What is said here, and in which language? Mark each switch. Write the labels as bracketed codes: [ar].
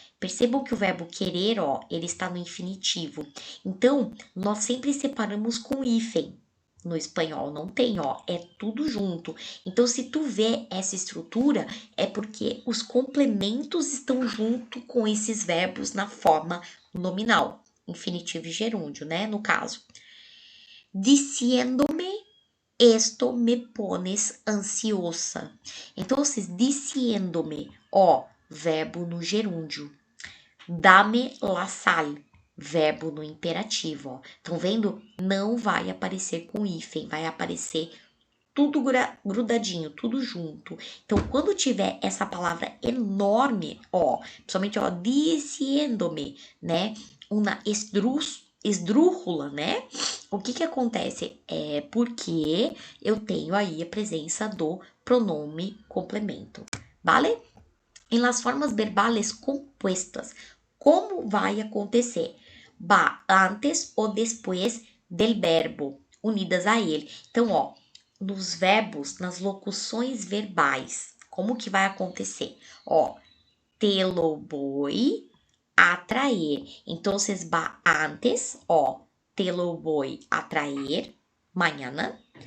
[pt] Percebam que o verbo querer, ó, ele está no infinitivo. Então, nós sempre separamos com hífen, no espanhol não tem, ó, é tudo junto. Então, se tu vê essa estrutura, é porque os complementos estão junto com esses verbos na forma nominal, infinitivo e gerúndio, né, no caso. [es] Diciéndome, esto me pones ansiosa. [pt] Então, diciéndome, ó, verbo no gerúndio. [es] Dame la sal, [pt] verbo no imperativo, ó. Estão vendo? Não vai aparecer com hífen, vai aparecer tudo grudadinho, tudo junto. Então, quando tiver essa palavra enorme, ó, principalmente, ó, diciéndome, né, uma esdrúxula, né? O que acontece? É porque eu tenho aí a presença do pronome complemento, vale? [es] Em las formas verbales compuestas, [pt] como vai acontecer? [es] Va antes [pt] ou depois [es] del verbo, unidas a ele. [pt] Então, ó, nos verbos, nas locuções verbais, como que vai acontecer? [es] Ó, te lo voy a traer. [pt] Então, [es] va antes, [pt] ó, [es] te lo voy a traer mañana.